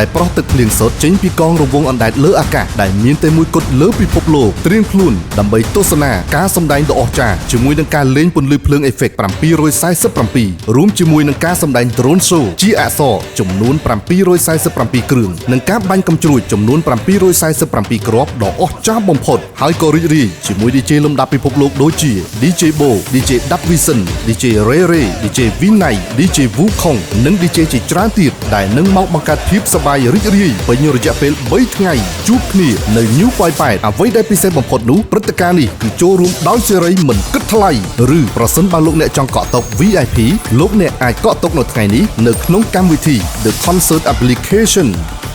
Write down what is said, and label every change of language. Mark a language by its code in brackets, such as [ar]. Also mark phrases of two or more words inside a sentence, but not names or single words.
[km] ប្រោះទឹកភ្លៀងសុទ្ធចេញពីកងរង្វង់អណ្ដែតលើអាកាសដែលមានតែមួយគត់លើពិភពលោកត្រៀមខ្លួនដើម្បីទស្សនាការសម្ដែងដ៏អស្ចារ្យជាមួយនឹងការលេងពន្លឺភ្លើងអេ ហ្វេក747រួមជាមួយនឹងការសម្ដែង [en] Drone Show [km] ជាអក្សរចំនួន747គ្រឿងនិងការបាញ់កាំជ្រួចចំនួន747គ្រាប់ដ៏អស្ចារ្យបំផុត ហើយក៏រីករាយជាមួយ DJ លំដាប់ពិភពលោកដូចជា DJ Bo DJ Dub Vision DJ Ray Ray DJ Vinay DJ Wukong និង DJ ជាច្រើនទៀតដែលនឹងមកបង្កើតភាពសប្បាយរីករាយពេញរយៈពេល3ថ្ងៃជួបគ្នានៅ New ប៉ោយប៉ែតអ្វីដែលពិសេសបំផុតនោះព្រឹត្តិការណ៍នេះគឺចូលរួមដោយសេរីមិនគិតថ្លៃឬប្រសិនបើលោកអ្នកចង់កក់តុ VIP លោកអ្នកអាចកក់តុនៅថ្ងៃនេះនៅក្នុងកម្មវិធី The Concert Application